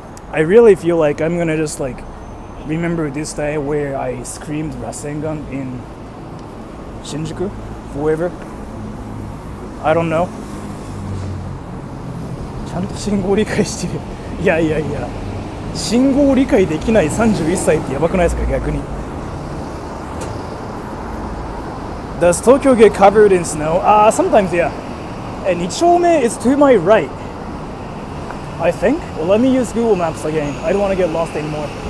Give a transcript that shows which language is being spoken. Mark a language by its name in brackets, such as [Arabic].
[English] I really feel like I'm gonna just like remember this day where I screamed Rasengan in Shinjuku forever. I don't know. [Japanese] ちゃんと信号理解してる。いや信号理解できない31歳ってやばくないですか逆に。 [English] Does Tokyo get covered in snow? Sometimes, yeah. And Ichome is to my right, I think. Well, let me use Google Maps again. I don't want to get lost anymore.